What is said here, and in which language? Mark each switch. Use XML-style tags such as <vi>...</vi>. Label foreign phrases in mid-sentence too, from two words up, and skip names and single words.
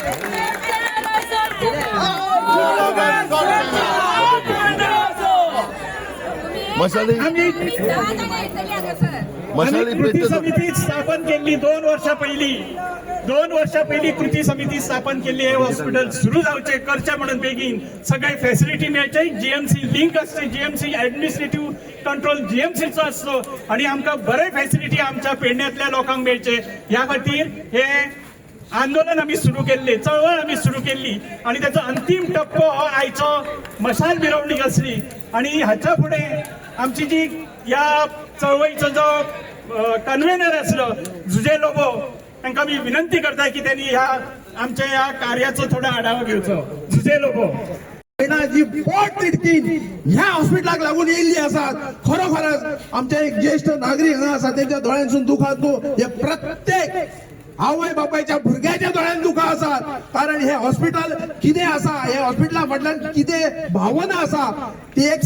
<mr>कृती समिती स्थापन केली 2 वर्षा पहिली कृती समिती स्थापन केली.</mr> <kok>हे हॉस्पिटल सुरू जावचे करचे म्हणून बेगीन सगळे फॅसिलिटी मेळचे. GMC लिंक असते GMC</kok> <en>administrative control</en> <kok>GMCचो असतो आणि आमकां बरे फॅसिलिटी आमच्या पेडण्यातल्या लोकांक मेळचे. ह्या खातीर हे आंदोलन आम्ही सुरू केले चळवळ आम्ही सुरू केली आणि त्याचा अंतिम टप्पो हो आयचो मशाल मिरवणूक असली. आणि हाच्या पुढे आमची जी या चळवळीचो जो कन्व्हेनर आसलो जुजे लोबो तांकां मी विनंती करता की त्यांनी ह्या आमच्या या कार्याचो थोडा आढावा घेवचो. जुजे लोबो जी पोट तिडकीन ह्या हॉस्पिटलाक लागून येयल्ली आसात खरोखरच आमचे एक ज्येष्ठ नागरिक हांगा आसा त्यांच्या दोळ्यांसून दुखात न्हू हे प्रत्येक आवय बापायच्या भुरग्याच्या दोळ्यान दुखा आसात कारण हे हॉस्पिटल कितें आसा हे हॉस्पिटला फाटल्यान कितें भावना आसा ती एक</kok>